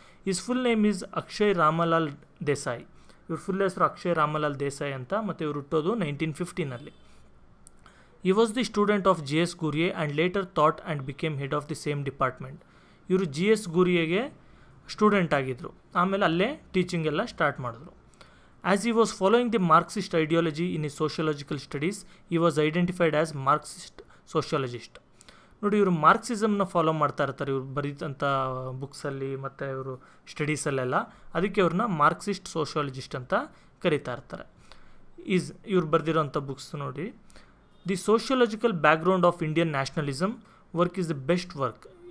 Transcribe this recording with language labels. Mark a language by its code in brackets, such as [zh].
[en] Is full name is Akshay Ramlal Desai. [kn] ಇವ್ರ full ಹೆಸರು ಅಕ್ಷಯ್ ರಾಮಲಾಲ್ ದೇಸಾಯಿ ಅಂತ, ಮತ್ತು ಇವರು ಹುಟ್ಟೋದು 1915. [en] He was the student of GS Ghurye and later taught and became head of the same department. [kn] ಇವರು GS ಗೂರಿಯೆಗೆ ಸ್ಟೂಡೆಂಟ್ ಆಗಿದ್ದರು, ಆಮೇಲೆ ಅಲ್ಲೇ ಟೀಚಿಂಗ್ ಎಲ್ಲ ಸ್ಟಾರ್ಟ್ ಮಾಡಿದ್ರು. [en] As he was following the Marxist ideology in his sociological studies, he was identified as Marxist sociologist. [kn] ನೋಡಿ ಇವರು ಮಾರ್ಕ್ಸಿಸಮ್ನ follow ಮಾಡ್ತಾ ಇರ್ತಾರೆ ಇವ್ರು ಬರೀತಂಥ ಬುಕ್ಸಲ್ಲಿ ಮತ್ತು ಇವರು ಸ್ಟಡೀಸಲ್ಲೆಲ್ಲ. ಅದಕ್ಕೆ ಅವ್ರನ್ನ ಮಾರ್ಕ್ಸಿಸ್ಟ್ ಸೋಷಿಯಾಲಜಿಸ್ಟ್ ಅಂತ ಕರೀತಾ ಇರ್ತಾರೆ. ಇವ್ರು ಬರೆದಿರೋಂಥ ಬುಕ್ಸ್ ನೋಡಿ, the sociological background of Indian nationalism [en] Work is the best work.